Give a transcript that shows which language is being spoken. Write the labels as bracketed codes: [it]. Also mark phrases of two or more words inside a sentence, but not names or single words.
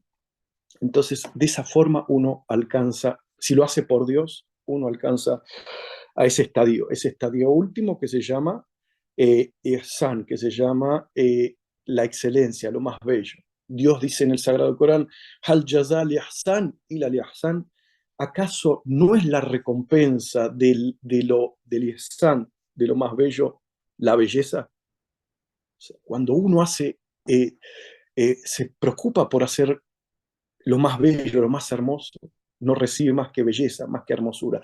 [es] Entonces, de esa forma uno alcanza, si lo hace por Dios, uno alcanza a ese estadio último que se llama ihsan, que se llama la excelencia, lo más bello. Dios dice en el Sagrado Corán, [ar] هل جزاء الإحسان إلا الإحسان, [es] ¿acaso no es la recompensa del ihsan, de lo más bello, la belleza? O sea, cuando uno se preocupa por hacer lo más bello, lo más hermoso, no recibe más que belleza, más que hermosura.